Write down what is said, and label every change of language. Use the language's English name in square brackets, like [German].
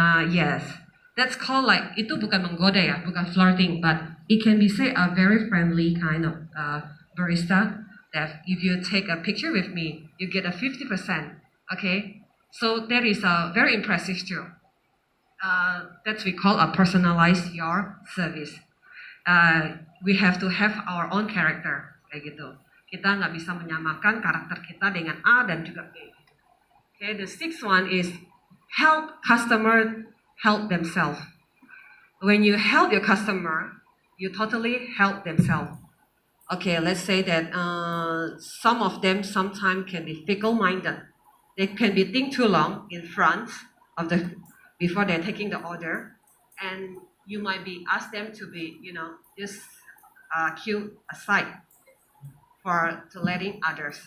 [English] Yes, that's called like, [Indonesian] itu bukan menggoda ya, bukan [English] flirting, but it can be say a very friendly kind of barista. That if you take a picture with me, you get a 50%. Okay, so that is very impressive too. That we call a personalize your service. We have to have our own character, [Indonesian] kayak gitu. Kita nggak bisa menyamakan karakter kita dengan A dan juga B. [English] Okay, the sixth one is help customer help themselves. When you help your customer, you totally help themselves. Okay, let's say that some of them sometimes can be fickle-minded. They can be think too long in front of before they're taking the order, and you might be ask them to be, just queue aside to letting others.